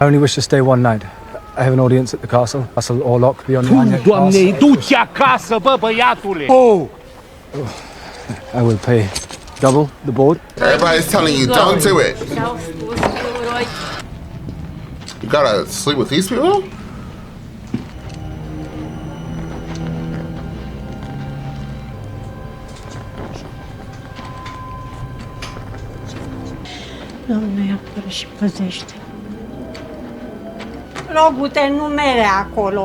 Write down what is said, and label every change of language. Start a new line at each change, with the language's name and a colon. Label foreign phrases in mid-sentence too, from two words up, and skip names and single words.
English: I only wish to stay one night. I have an audience at the castle. Castle Orlok beyond the Anya Pass. Oh! I will pay double the board. Everybody's telling you, don't do it. You gotta sleep with these people?
Romanian: Doamne, apără și păzește. Rogute, nu mere acolo.